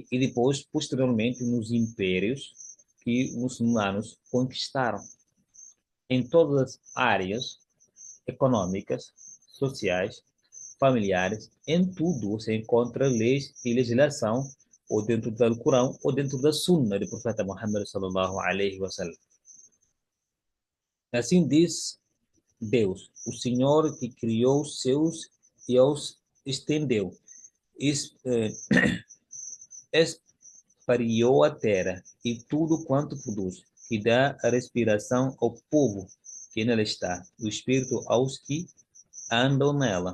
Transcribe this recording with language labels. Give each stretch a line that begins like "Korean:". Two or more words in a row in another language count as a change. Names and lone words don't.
Portuguese: E depois, posteriormente, nos impérios que os muçulmanos conquistaram. Em todas as áreas econômicas, sociais, familiares, em tudo você encontra leis e legislação ou dentro do Alcorão ou dentro da Sunna do profeta Muhammad
Arabic: صلى الله عليه وسلم.
Portuguese: Assim diz Deus, o Senhor que criou os céus e os estendeu, espalhou a terra e tudo quanto produz, que dá a respiração ao povo que nela está, o espírito aos que andam nela.